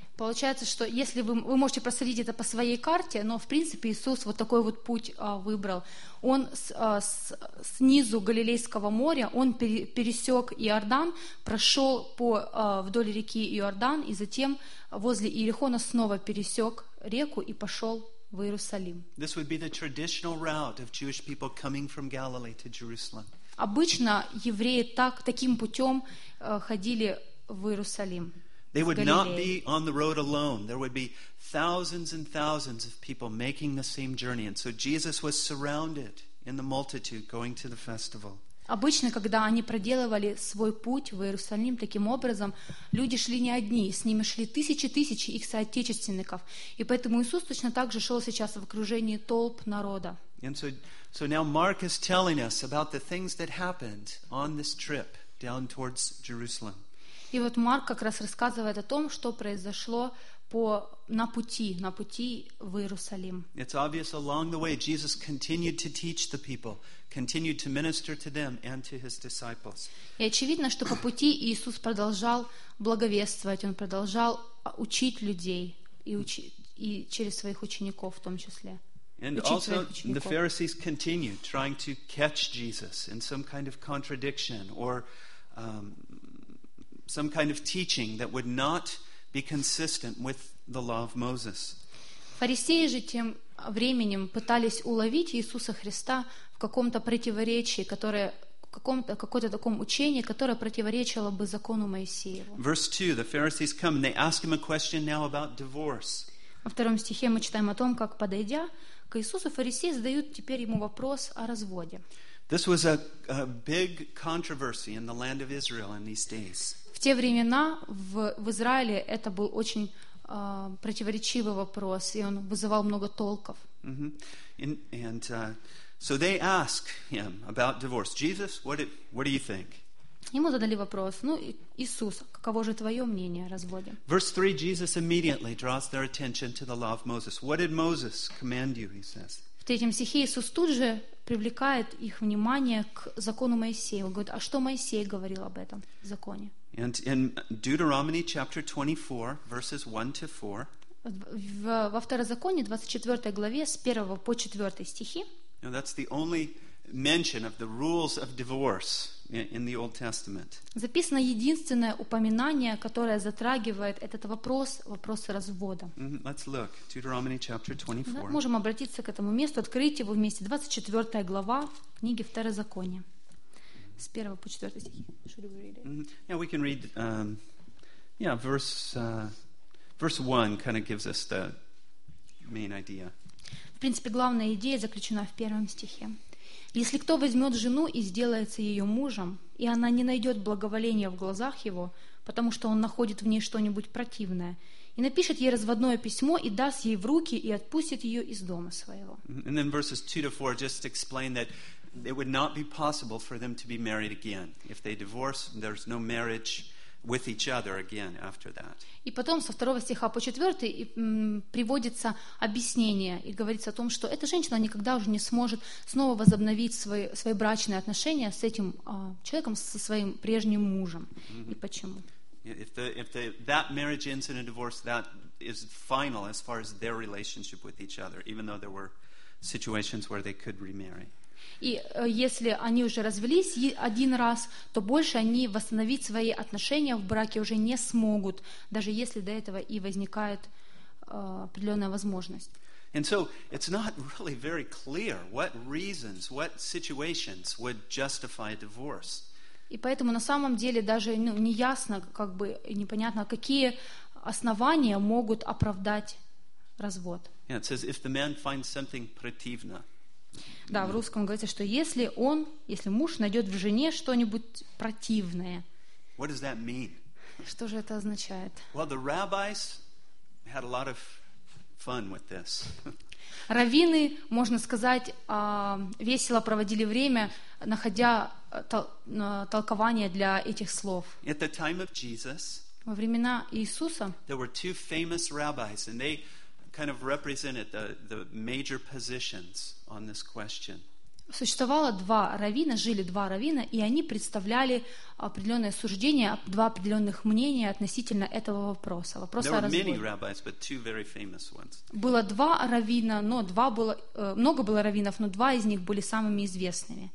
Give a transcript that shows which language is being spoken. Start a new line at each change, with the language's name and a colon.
Russian: Получается, что если вы можете проследить это по своей карте, но в принципе Иисус вот такой вот путь выбрал. Он снизу Галилейского моря, он пересек Иордан, прошел по вдоль реки Иордан, и затем возле Иерихона снова пересек реку и пошел в Иерусалим.
English: This would be the traditional route of Jewish people coming from Galilee to Jerusalem.
Russian: Обычно евреи таким путем ходили в Иерусалим.
English: They would not be on the road alone. There would be thousands and thousands of people making the same journey. And so Jesus was surrounded in the multitude going to the festival.
Russian: Обычно, когда они проделывали свой путь в Иерусалим таким образом, люди шли не одни, с ними шли тысячи их соотечественников. И поэтому Иисус точно так же шел сейчас в окружении толп народа.
English: And so now Mark is telling us about the things that happened on this trip down towards Jerusalem.
Russian: И вот Марк как раз рассказывает о том, что произошло на пути в Иерусалим.
English: It's obvious along the way Jesus continued to teach the people, continued to minister to them and to his disciples.
Russian: И очевидно, что по пути Иисус продолжал благовествовать, он продолжал учить людей и через своих учеников в том числе.
English: And also the Pharisees continued trying to catch Jesus in some kind of contradiction or some kind of teaching that would not be consistent with the law of Moses.
Russian: Фарисеи же тем временем пытались уловить Иисуса Христа в каком-то противоречии, которое какое-то таком учении, которое противоречило бы закону Моисееву.
English: Verse 2, the Pharisees come and they ask him a question now about divorce.
Russian: Во втором стихе мы читаем о том, как подойдя к Иисусу, фарисеи задают теперь ему вопрос о разводе.
English: This was a big controversy in the land of Israel in these days.
Russian: В те времена в Израиле это был очень противоречивый вопрос, и он вызывал много толков.
English: Mm-hmm. So they ask him about divorce. Jesus, what do you think?
Russian: Ему задали вопрос: ну, Иисус, каково же твое мнение о разводе?
English: Verse 3, Jesus immediately draws their attention to the law of Moses. What did Moses command you? He says.
Russian: В третьем стихе Иисус тут же привлекает их внимание к закону Моисея. Он говорит: а что Моисей говорил об этом законе?
English: And in Deuteronomy chapter 24, verses 1-4.
Russian: Во Второзаконии 24 главе с 1 по 4 стихи.
English: Now that's the only mention of the rules of divorce in the Old Testament.
Russian: Записано единственное упоминание, которое затрагивает этот вопрос развода.
English: Let's look Deuteronomy chapter 24.
Russian: Можем обратиться к этому месту, открыть его вместе. 24 глава книги Второзакония. С 1 по 4 стихи.
English: Should we read it? Mm-hmm. Yeah, we can read verse 1 kind of gives us the main idea.
Russian: В принципе, главная идея заключена в первом стихе. Если кто возьмет жену и сделается ее мужем, и она не найдет благоволения в глазах его, потому что он находит в ней что-нибудь противное, и напишет ей разводное письмо и даст ей в руки и отпустит ее из дома своего.
English: And then verses 2-4 just explain that it would not be possible for them to be married again. If they divorce, there's no marriage with each other again after that.
Russian: И потом со второго стиха по четвертый приводится объяснение и говорится о том, что эта женщина никогда уже не сможет снова возобновить свои брачные отношения с этим человеком, со своим прежним мужем. Mm-hmm. И почему?
English: If that marriage ends in a divorce, that is final as far as their relationship with each other, even though there were situations where they could remarry.
Russian: И если они уже развелись один раз, то больше они восстановить свои отношения в браке уже не смогут, даже если до этого и возникает определенная возможность.
English: And so it's not really very clear what reasons, what situations would justify a divorce.
Russian: И поэтому на самом деле даже не ясно, как бы непонятно, какие основания могут оправдать развод.
English: Yeah, it says if the man finds something противно.
Russian: Да, в русском говорится, что если муж найдет в жене что-нибудь противное.
English: What does that mean?
Russian: Что же это означает?
English: Well, the rabbis had a lot of fun with this.
Russian: Раввины, можно сказать, весело проводили время, находя толкование для этих слов.
English: At the time of Jesus,
Russian: во времена Иисуса,
English: there were two famous rabbis, and they kind of represented the major positions on this question.
Russian: Существовало два раввина, жили два раввина, и они представляли определенное суждение, два определенных мнения относительно этого вопроса. Было два раввина, но два было, много было раввинов, но два из них были самыми известными.